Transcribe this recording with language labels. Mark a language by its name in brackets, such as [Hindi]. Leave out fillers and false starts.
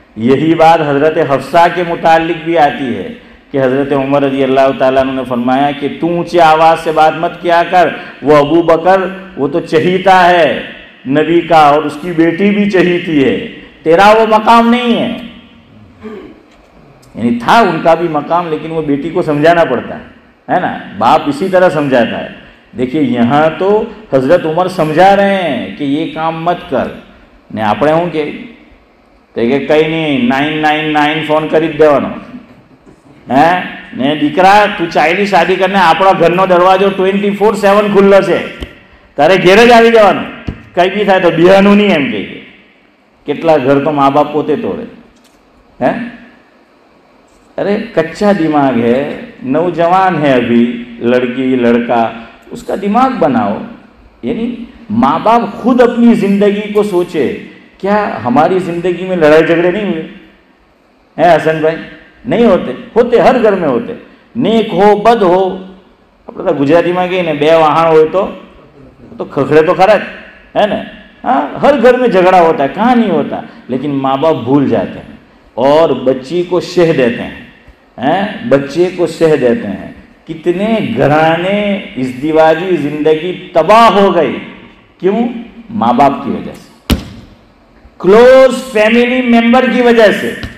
[Hindi] यही बात हजरत हफ्सा के मुतालिक भी आती है कि हजरत उमर रज़ी अल्लाह ताला अन्हु ने फरमाया कि तू ऊंचे आवाज से बात मत किया कर, वो अबू बकर वो तो चहीता है नबी का और उसकी बेटी भी चहीती है, तेरा वो मकाम नहीं है. यानी था उनका भी मकाम, लेकिन वो बेटी को समझाना पड़ता है ना. बाप इसी तरह समझाता है. देखिए यहाँ तो हजरत उमर समझा रहे हैं कि ये काम मत कर [Gujarati] ने આપણે શું કે કઈ નહીં 999 ફોન કરી જ દેવાનો હે ને દીકરા તું ચાઇલ્ડ શાદી કરીને આપણો ઘરનો દરવાજો 24/7 ખુલ્લો છે, તારે ઘેર જ આવી જવાનું, કઈ બી થાય તો બિહાનું નહીં એમ કહે. કેટલા ઘર તો મા બાપ પોતે તોડે हैं. [Hindi] अरे कच्चा दिमाग है, नौजवान है अभी, लड़की लड़का, उसका दिमाग बनाओ. यानी माँ बाप खुद अपनी जिंदगी को सोचे. क्या हमारी जिंदगी में लड़ाई झगड़े नहीं हुए हैं हसन भाई? नहीं होते, होते हर घर में होते. नेक हो बद हो, [Gujarati] આપણે તો ગુજરાતીમાં કહીએ ને બે વાહણ હોય તો ખખડે તો ખરા જ है ना. [Hindi] हाँ, हर घर में झगड़ा होता है, कहाँ नहीं होता. लेकिन माँ बाप भूल जाते हैं और बच्ची को शह देते हैं, बच्चे को शह देते हैं. कितने घराने इज़्दिवाजी जिंदगी तबाह हो गई. क्यों? माँ बाप की वजह से, क्लोज फैमिली मेंबर की वजह से.